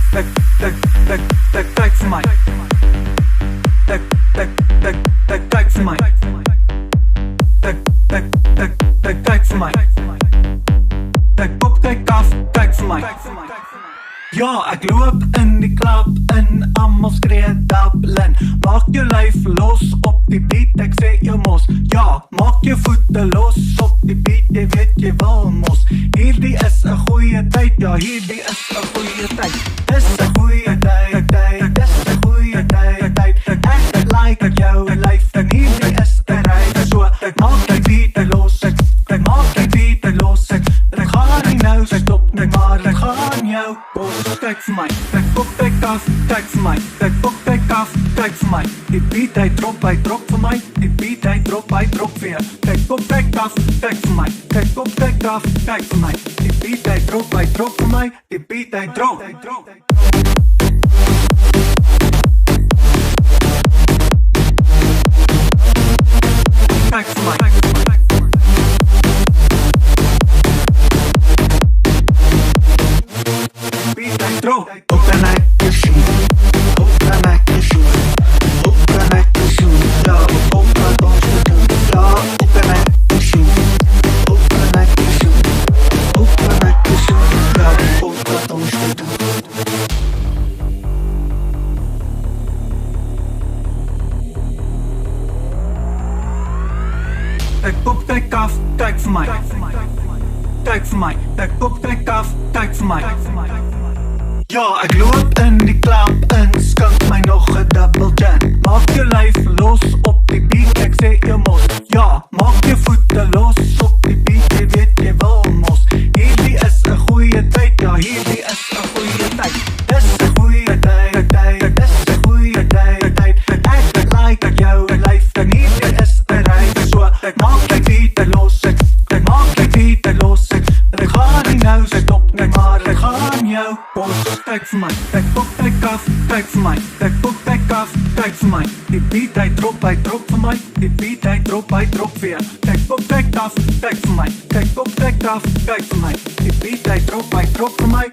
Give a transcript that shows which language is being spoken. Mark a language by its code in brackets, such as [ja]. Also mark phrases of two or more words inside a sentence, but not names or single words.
[nl] Kijk voor mij. Kijk voor mij. Kijk voor mij. Kijk op, kijk af, kijk voor mij. [af] Ja, ek loop in die klap en almal skree Dublin. Maak jou lyf los op die beat, ek sê jou mos. Ja, maak jou voete los op die beat, jy weet jy wil mos. Hierdie is 'n goeie tyd, ja hierdie is 'n goeie tyd. Dis 'n goeie tyd, dis 'n goeie tyd. Ek like jou lyf en hierdie is 'n ride. So, ek maak die beat los, ek maak die beat los. Ek gaan nie nou stop nie, maar ek gaan jou bos. [nl] Kijk voor mij, kijk op, kijk af, kijk voor mij. Kijk op, kijk af, kijk voor mij. Die beat hij drop voor mij. Die beat hij drop weer. Kijk op, kijk af, kijk voor mij. Kijk op, kijk af, kijk voor mij. Die beat hij drop voor mij. Die beat hij drop. Kijk voor mij. [en] Open like your shoe, open like your shoe, open like your shoe, yeah, open don't you do, yeah, open like your shoe, open like your shoe, open like your shoe, yeah, open don't you do. [nl] Kijk op, kijk af, kijk voor mij. Kijk voor mij, kijk op, kijk af, kijk voor mij. [af] Ja, ek loop in die klap en skink my nog 'n [en] double gin. [af] Maak jou lyf los op die beat, ek sê jou mos. Ja, maak jou voete los op die beat, jy weet jy wil mos. Hierdie is 'n goeie tyd, ja hierdie is 'n goeie tyd. Dis 'n goeie tyd, dis 'n goeie tyd. Ek like jou lyf en hierdie is 'n ride. So, ek maak die beat los, ek maak die beat los. Ek gaan nie nou stop nie, maar ek gaan jou bos. [nl] Kijk voor mij, kijk op, kijk af, kijk voor mij. Kijk op, kijk af, kijk voor mij. Die beat hij drop voor mij. Die beat hij drop weer. Kijk op, kijk af, kijk voor mij. Kijk op, kijk af, kijk voor mij. Die beat hij drop voor mij.